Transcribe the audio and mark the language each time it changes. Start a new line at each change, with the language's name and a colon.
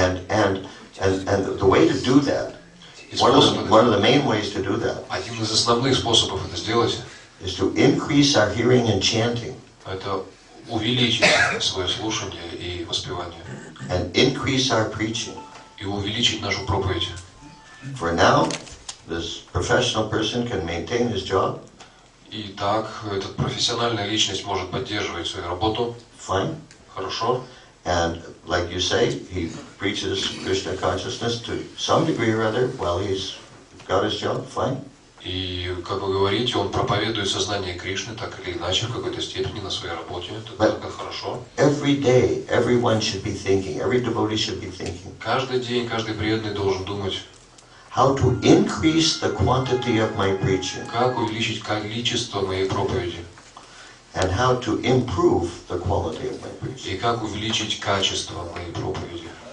English: And the way to do that, one of the main ways to do that
Russian: Один из основных способов это сделать,
English: is to increase our hearing and chanting,
Russian: это увеличить свое слушание и воспевание,
English: and increase our preaching.
Russian: и увеличить нашу проповедь.
English: For now, this professional person can maintain his job,
Russian: И так этот профессиональная личность может поддерживать свою работу,
English: fine.
Russian: хорошо,
English: And like you say, he preaches Krishna consciousness to some degree or other while he's got his job, fine.
Russian: и, как вы говорите, он проповедует сознание Кришны так или иначе в какой-то степени на своей работе, это хорошо.
English: Every day, everyone should be thinking, every devotee should be thinking,
Russian: Каждый день, каждый преданный должен думать,
English: how to increase the quantity of my preaching
Russian: как увеличить количество моей проповеди,
English: and how to improve the quality of my preaching.
Russian: и как увеличить качество моей проповеди.